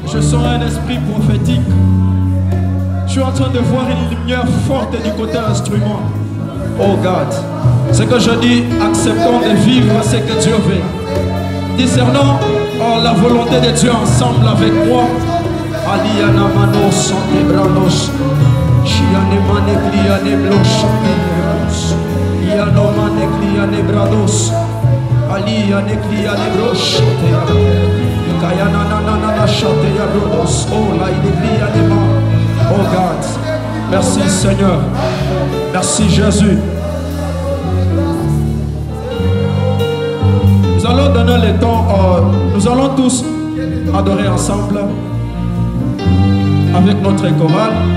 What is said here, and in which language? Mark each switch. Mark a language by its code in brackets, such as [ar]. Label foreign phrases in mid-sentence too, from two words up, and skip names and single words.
[fr] Je sens un esprit prophétique. Je suis en train de voir une lumière forte du côté instrument. [en] Oh God. [fr] Ce que je dis, acceptons de vivre ce que Dieu veut. Discernons la volonté de Dieu ensemble avec moi. Aliana manos sante branos. Chiane maneglia neblo champions. Iano maneglia nebrados. Alia neglia nebro chante. Kayana nana chante yarodos. Oh la neglia nema. [en] Oh God. [fr] Merci Seigneur. Merci Jésus. Nous allons donner le temps, nous allons tous adorer ensemble avec notre chorale.